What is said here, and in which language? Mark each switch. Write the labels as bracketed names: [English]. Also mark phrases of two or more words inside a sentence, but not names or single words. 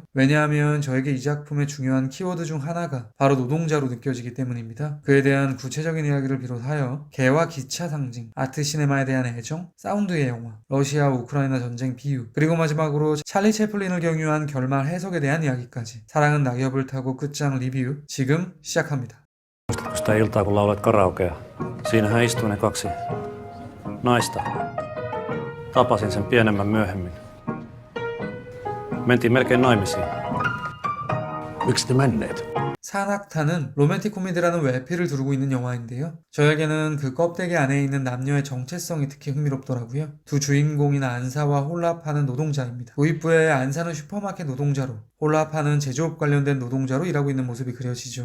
[Korean] 왜냐하면 저에게 이 작품의 중요한 키워드 중 하나가 바로 노동자로 느껴지기 때문입니다. 그에 대한 구체적인 이야기를 비롯하여 개와 기차 상징, 아트 시네마에 대한 애정, 사운드의 영화, 러시아 우크라이나 전쟁 비유, 그리고 마지막으로 찰리 채플린을 경유한 결말 해석에 대한 이야기까지 사랑은 낙엽을 타고 끝장 리뷰 지금 시작합니다. [Finnish] Muistatko sitä iltaa, kun laulat karaokea? Siinähän istui ne kaksi naista. Tapasin sen pienemmän myöhemmin. Mentiin melkein naimisiin. Miksi te menneet? [Korean] 산악타는 로맨틱 코미디라는 외피를 두르고 있는 영화인데요. 저에게는 그 껍데기 안에 있는 남녀의 정체성이 특히 흥미롭더라고요. 두 주인공인 안사와 홀라파는 노동자입니다. 도입부에 안사는 슈퍼마켓 노동자로, 홀라파는 제조업 관련된 노동자로 일하고 있는 모습이 그려지죠.